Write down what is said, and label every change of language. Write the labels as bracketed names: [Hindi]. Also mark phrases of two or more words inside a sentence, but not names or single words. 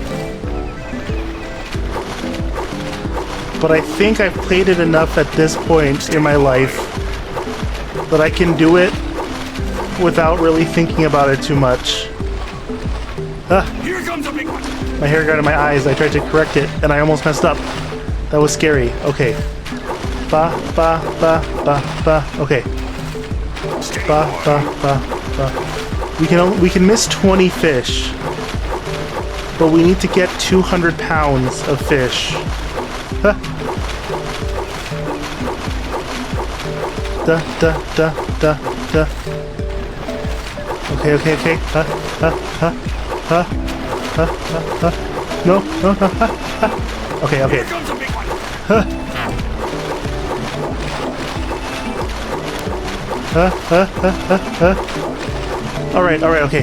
[English] But I think I've played it enough at this point in my life that I can do it without really thinking about it too much. Here comes a big one. My hair got in my eyes. I tried to correct it, and I almost messed up. That was scary. Okay. Ba, ba, ba, ba, ba. Okay. Ba, ba, ba, ba. We can miss 20 fish, but we need to get 200 pounds of fish. Huh. Da, da, da, da, da. Okay. No. Okay. Here comes a big one. All right, okay.